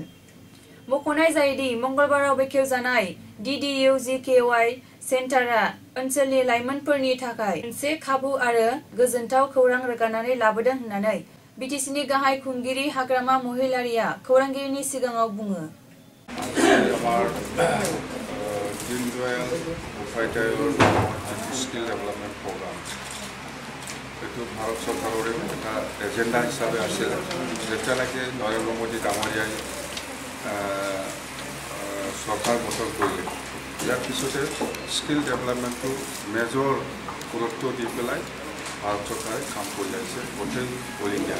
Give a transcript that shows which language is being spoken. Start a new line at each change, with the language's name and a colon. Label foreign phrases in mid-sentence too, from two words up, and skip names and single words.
Bodo: मख'नाय जायोदि मंगलबाराव बेखेवजानाय DDUGKY सेन्टारा ओनसोलनि लाइमोनफोरनि थाखाय मोनसे खाबु आरो गोजोनथाव खौरां रोगानानै लाबोदों होननानै बिटिसिनि गाहाय खुंगिरि हाग्रामा महिलारिया खौरांगिरिनि सिगाङाव बुङो।
Assamese: আমাৰ দীন দয়াল উপাধ্যায়ৰ
English: skill development program
Assamese: এইটো ভাৰত চৰকাৰৰে এটা এজেণ্ডা হিচাপে আছিল। যেতিয়ালৈকে নৰেন্দ্ৰ মোদী ডাঙৰীয়াই চৰকাৰ গঠন কৰিলে ইয়াৰ পিছতে
English: skill developmentটো
Assamese: মেজৰ গুৰুত্ব দি পেলাই ভাৰত চৰকাৰে কাম কৰি আহিছে গোটেই
English: all India.